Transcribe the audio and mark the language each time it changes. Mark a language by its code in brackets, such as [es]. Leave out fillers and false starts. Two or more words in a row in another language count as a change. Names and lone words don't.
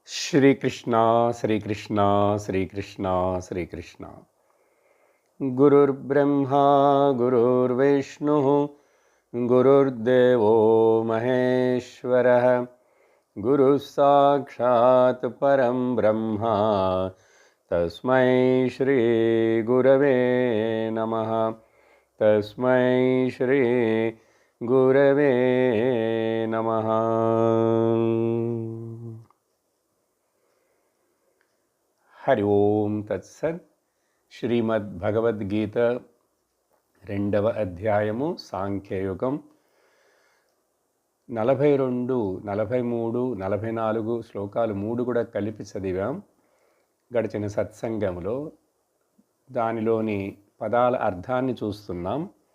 [sa] श्रीकृष्ण श्रीकृष्ण श्रीकृष्ण श्रीकृष्ण गुरुर्ब्रह्मा गुरुर्विष्णुः गुरुर्देवो महेश्वरः गुरुः साक्षात् परं ब्रह्म तस्मै श्री गुरवे नमः तस्मै श्री गुरवे नमः। हरि ओम तत्सत् [te] శ్రీమద్భగవద్గీత 2వ అధ్యాయము సాంఖ్యయుగం 42, 43, 44 శ్లోకాలు 3 కూడా కలిపి చదివాం గడిచిన సత్సంగంలో. దానిలోని పదాల అర్థాన్ని చూస్తున్నాం.